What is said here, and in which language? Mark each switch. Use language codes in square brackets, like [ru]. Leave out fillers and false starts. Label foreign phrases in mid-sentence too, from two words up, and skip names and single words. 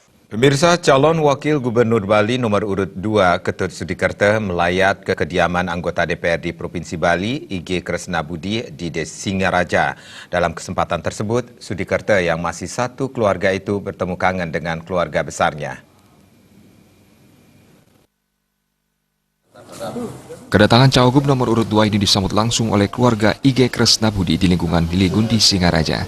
[id] Pemirsa, calon wakil gubernur Bali nomor urut 2 Ketut Sudikerta melayat ke kediaman anggota DPRD Provinsi Bali, IG Kresna Budi di Desa Singaraja. Dalam kesempatan tersebut, Sudikerta yang masih satu keluarga itu bertemu kangen dengan keluarga besarnya. Kedatangan cawagup nomor urut 2 ini disambut langsung oleh keluarga IG Kresna Budi di lingkungan Gili Gundi Singaraja.